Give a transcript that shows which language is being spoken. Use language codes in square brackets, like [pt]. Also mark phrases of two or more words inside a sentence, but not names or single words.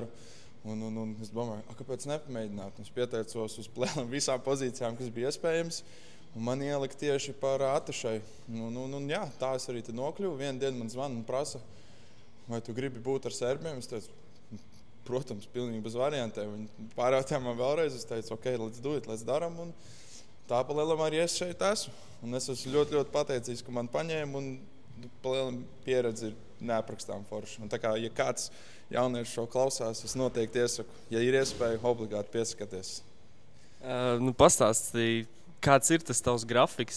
[lv] Un es domāju, kāpēc nepamēģināt? Es pieteicos uz visām pozīcijām, kas bija iespējams. Un man ielika tieši par atašai. Jā, tā es arī nokļuvu. Vienu dienu man zvana un prasa, vai tu gribi būt ar serbiem? Es teicu, protams, pilnīgi bez variantiem. Viņi pārjautāja man vēlreiz. Es teicu, [en] ok, let's do it, let's daram. [lv] Un tā pa lielam arī es šeit esmu. Un es esmu ļoti, ļoti pateicīgs, ka man paņēma. Un pa lielam pieredze ir neaprakstām forša. Un tā kā, ja kāds jaunieši šo klausās, es noteikti iesaku, ja ir iespēja, obligāti piesakaties. Pastāstīji, kāds ir tas tavs grafiks?